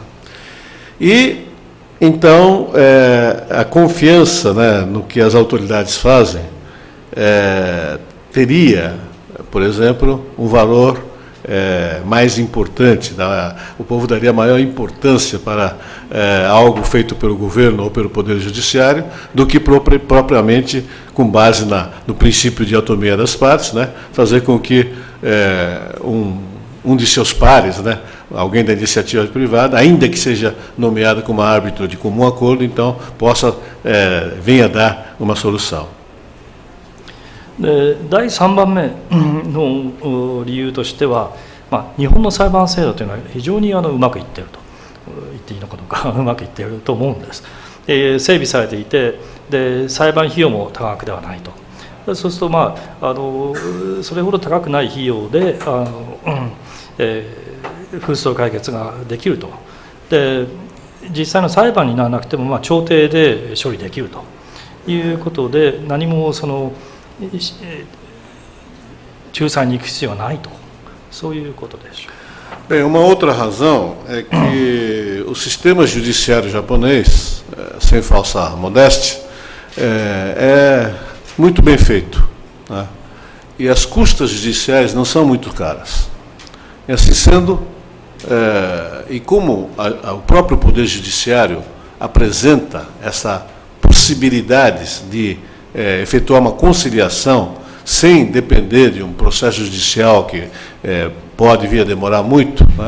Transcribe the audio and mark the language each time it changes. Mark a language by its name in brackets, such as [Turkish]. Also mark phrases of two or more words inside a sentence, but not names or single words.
[Portuguese] E então a confiança, né, no que as autoridades fazem teria, por exemplo, um valor mais importante, o povo daria maior importância para algo feito pelo governo ou pelo Poder Judiciário do que propriamente com base no princípio de autonomia das partes, né, fazer com que um de seus pares, né, alguém da iniciativa privada, ainda que seja nomeado como árbitro de comum acordo, então venha dar uma solução. [Japanese] 第3番目の理由としては、日本の裁判制度というのは非常にうまくいっていると言っていいのかどうかうまくいっていると思うんです。整備されていて、で裁判費用も高額ではないと。そうすると、それほど高くない費用で紛争解決ができると。で実際の裁判にならなくても、調停で処理できるということで、何も仲裁に行く必要はないと、そういうことでしょう。 [Portuguese] Bem, uma outra razão é que o sistema judiciário japonês, sem falsa modéstia, é muito bem feito, né? E as custas judiciais não são muito caras. E assim sendo, e como o próprio Poder Judiciário apresenta essa possibilidade de efetuar uma conciliação sem depender de um processo judicial que pode vir a demorar muito, né?